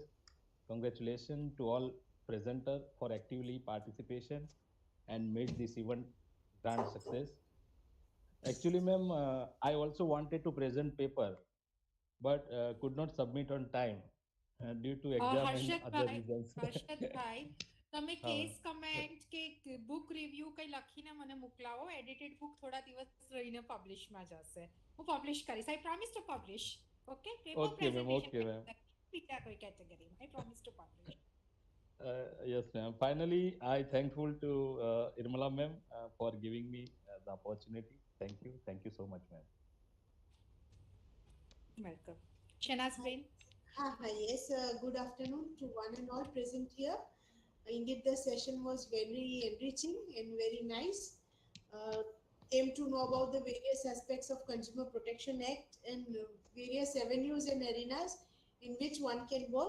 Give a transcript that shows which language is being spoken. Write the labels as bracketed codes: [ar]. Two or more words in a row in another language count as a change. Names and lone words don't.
[en] Congratulations to all presenters for actively participation and made this event grand success. Actually, ma'am, I also wanted to present paper, but could not submit on time due to exam and other reasons. [gu] હર્ષદભાઈ તમે હા, [en] case comment [gu] કે [en] book review [gu] કઈ લખીને મને મોકલાવો [en] edited book [gu] થોડા દિવસ રહીને પબ્લિશમાં જશે હું પબ્લિશ કરીશ [en] I promise to publish okay paper Okay, ma'am. Okay, ma'am. [gu] બીજા કોઈ કેટેગરીમાં [en] I promise to publish. Yes, ma'am. Finally, I thankful to Irmala ma'am for giving me the opportunity. Thank you. Thank you so much, ma'am. [gu] વેલકમ. શનાઝબેન. [en] Yes, good afternoon to one and all present here. Indeed, the session was very enriching and very nice. Came to know about the various aspects of Consumer Protection Act and various avenues and arenas in which one can work.